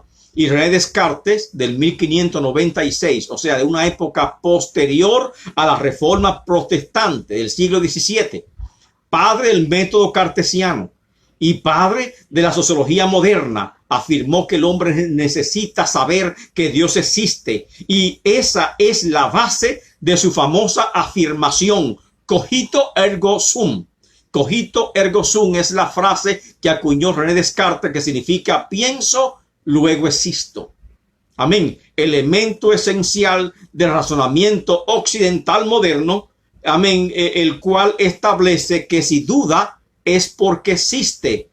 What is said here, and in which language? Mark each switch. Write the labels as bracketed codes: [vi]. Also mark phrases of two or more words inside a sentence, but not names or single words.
[es] Y René Descartes, del 1596, o sea, de una época posterior a la Reforma Protestante del siglo XVII, padre del método cartesiano y padre de la sociología moderna, afirmó que el hombre necesita saber que Dios existe, y esa es la base de su famosa afirmación, [la] cogito ergo sum. Cogito ergo sum [es] es la frase que acuñó René Descartes, que significa pienso, luego existo. Amén. Elemento esencial del razonamiento occidental moderno, amén, el cual establece que si duda es porque existe.